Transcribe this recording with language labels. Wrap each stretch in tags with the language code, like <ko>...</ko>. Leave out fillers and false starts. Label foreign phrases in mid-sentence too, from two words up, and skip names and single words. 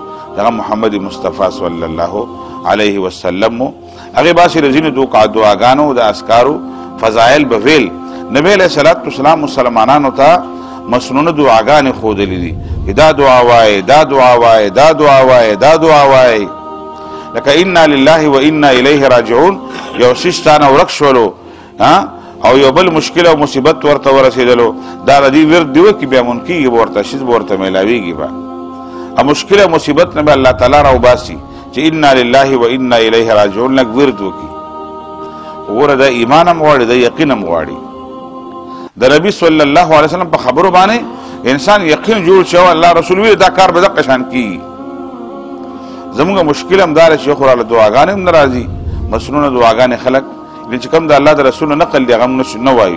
<ps>دغه محمد مصطفی</ps> <ar>صلی الله علیه وسلم</ar> <ps>هغې باسې د ځینو دعاګانو د اذکارو فضایل به ویل نبی</ps> <ar>علیه الصلاۃ والسلام</ar> <ps>مسلمانانو ته مسنونه دعاګانې ښودلې دي چې دا دعا وایې دا دعا وایې دا دعا وایې دا دعا وایې لکه</ps> <ar>انا لله و انا الیه راجعون</ar> <ps>یو شیش تانه ورک شولو او یو بل مشکل او مصیبت ورته ورسېدلو دا د دې ورد دی وکړي بیا ممکن کېږي به ورته شیز به ورته میلاویږي به او مشکل او مصیبت نه به الله تعالی راوباسي چې</ps> <ar>انا لله و انا الیه راجعون</ar> <ps>لږ ورد وکړي وګوره دا ایمان هم غواړي دا یقین هم غواړي د نبي</ps> <ar>صلی الله علیه وسلم</ar> <ps>په خبرو باندې انسان یقین جوړ شي او الله رسول ویل دا کار به دقه شان کېږي زمونږ مشکل هم دا چې خو راله دعاګانې هم نه راځي مسنونه دعاګانې خلک چې کوم د الله د رسول نقل دی هغه موږ نه وایو.</ps>